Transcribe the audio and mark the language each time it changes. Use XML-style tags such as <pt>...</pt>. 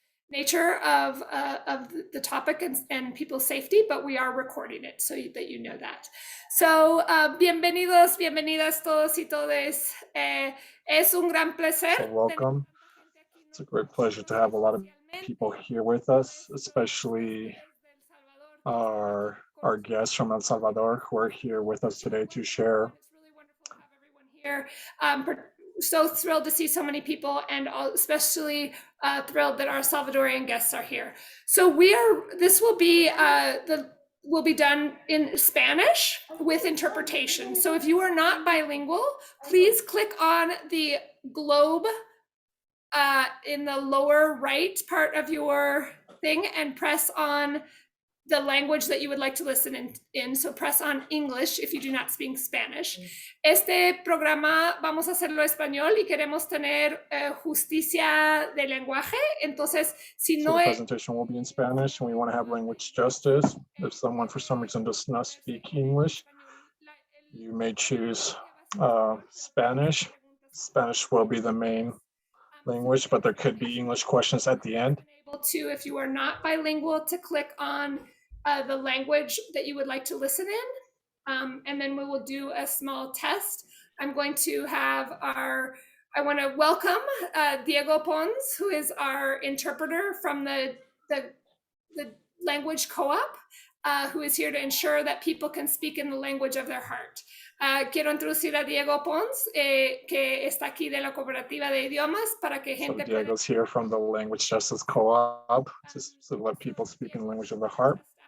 <en>Nature of the topic and people's safety, but we are recording it so that you know that.</en> <es>So, bienvenidos, bienvenidas todos y todes. Es un gran placer.</es> <en>So welcome. It's a great pleasure to have a lot of people here with us, especially our guests from El Salvador who are here with us today to share. It's really wonderful to have everyone here. So thrilled to see so many people, and especially thrilled that our Salvadorian guests are here. So this will be will be done in Spanish with interpretation. So if you are not bilingual, please click on the globe in the lower right part of your thing and press on the language that you would like to listen in. So press on English if you do not speak Spanish.</en> <es>Este programa vamos a hacerlo español y queremos tener justicia de lenguaje. Entonces, si</es> <en>So no the presentation will be in Spanish, and we want to have language justice. If someone for some reason does not speak English, you may choose Spanish. Spanish will be the main language, but there could be English questions at the end. Able to, if you are not bilingual, to click on the language that you would like to listen in, and then we will do a small test. I'm going to have I want to welcome Diego Pons, who is our interpreter from the language co-op, who is here to ensure that people can speak in the language of their heart.</en> <es>Quiero introducir a Diego Pons, que está aquí de la cooperativa de idiomas, para que gente.</es> <en>So Diego's here from the Language Justice Co-op, just to let people speak in the language of their heart.</en>